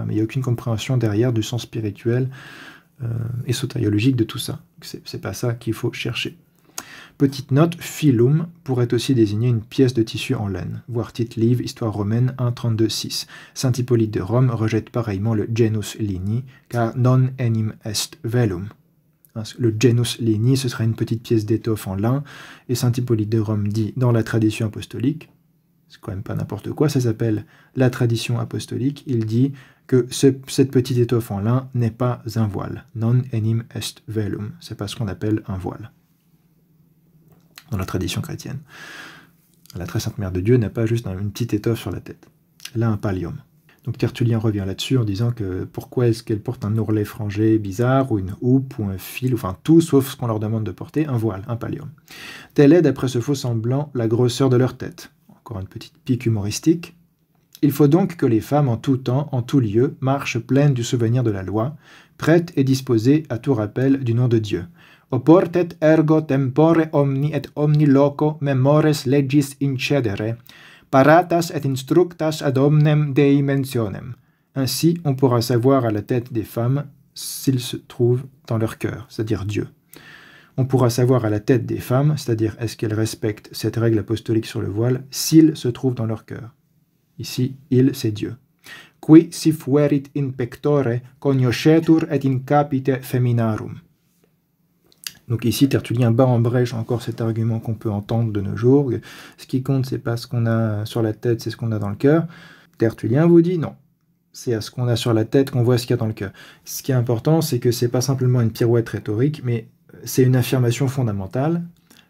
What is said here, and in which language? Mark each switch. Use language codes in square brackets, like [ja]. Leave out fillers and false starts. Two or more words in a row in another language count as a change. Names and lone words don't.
[fr] Mais il n'y a aucune compréhension derrière du sens spirituel et sotériologique de tout ça. C'est pas ça qu'il faut chercher. Petite note, filum pourrait aussi désigner une pièce de tissu en laine. Voir Tite Live, Histoire romaine 1.32.6. Saint Hippolyte de Rome rejette pareillement le [la] genus lini, [fr] car [la] non enim est velum. [fr] Le [la] genus lini, [fr] ce serait une petite pièce d'étoffe en lin, et Saint Hippolyte de Rome dit dans la tradition apostolique, c'est quand même pas n'importe quoi, ça s'appelle la tradition apostolique, il dit que cette petite étoffe en lin n'est pas un voile. [la] Non enim est velum, [fr] c'est pas ce qu'on appelle un voile dans la tradition chrétienne. La très sainte Mère de Dieu n'a pas juste une petite étoffe sur la tête. Elle a un pallium. Donc Tertullien revient là-dessus en disant que pourquoi est-ce qu'elle porte un ourlet frangé bizarre, ou une houppe, ou un fil, enfin tout sauf ce qu'on leur demande de porter, un voile, un pallium. Telle est, d'après ce faux semblant, la grosseur de leur tête. Encore une petite pique humoristique. Il faut donc que les femmes en tout temps, en tout lieu, marchent pleines du souvenir de la loi, prêtes et disposées à tout rappel du nom de Dieu. [la] Oportet ergo tempore omni et omni loco memores legis incedere, paratas et instructas ad omnem Dei mentionem. [fr] Ainsi, on pourra savoir à la tête des femmes s'ils se trouvent dans leur cœur, c'est-à-dire Dieu. On pourra savoir à la tête des femmes, c'est-à-dire est-ce qu'elles respectent cette règle apostolique sur le voile, s'ils se trouvent dans leur cœur. Ici, il, c'est Dieu. [la] Qui si fuerit in pectore cognoscetur et in capite feminarum. [fr] Donc ici, Tertullien bat en brèche encore cet argument qu'on peut entendre de nos jours. Ce qui compte, c'est pas ce qu'on a sur la tête, c'est ce qu'on a dans le cœur. Tertullien vous dit non. C'est à ce qu'on a sur la tête qu'on voit ce qu'il y a dans le cœur. Ce qui est important, c'est que c'est pas simplement une pirouette rhétorique, mais c'est une affirmation fondamentale.